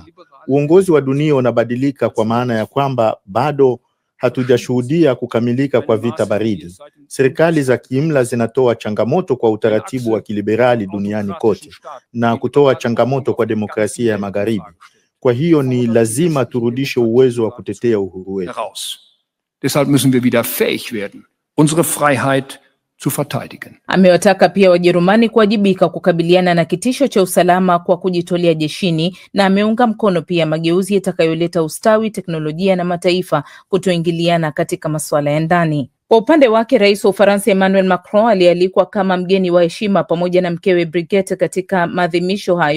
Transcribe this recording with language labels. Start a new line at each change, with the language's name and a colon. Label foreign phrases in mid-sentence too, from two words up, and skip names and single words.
Swahili: Uongozi wa dunia unabadilika, kwa maana ya kwamba bado hatujashuhudia kukamilika kwa vita baridi. Serikali za kiimla zinatoa changamoto kwa utaratibu wa kiliberali duniani kote na kutoa changamoto kwa demokrasia ya magharibi. Kwa hiyo ni lazima turudishe uwezo wa kutetea uhuru wetu.
German: Deshalb müssen wir wieder fähig werden, unsere Freiheit zu verteidigen.
Swahili: Amewataka pia Wajerumani kuwajibika kukabiliana na kitisho cha usalama kwa kujitolea jeshini, na ameunga mkono pia mageuzi yatakayoleta ustawi, teknolojia na mataifa kutoingiliana katika masuala ya ndani. Kwa upande wake, Rais wa Ufaransa Emmanuel Macron alialikwa kama mgeni wa heshima pamoja na mkewe Brigitte katika maadhimisho hayo.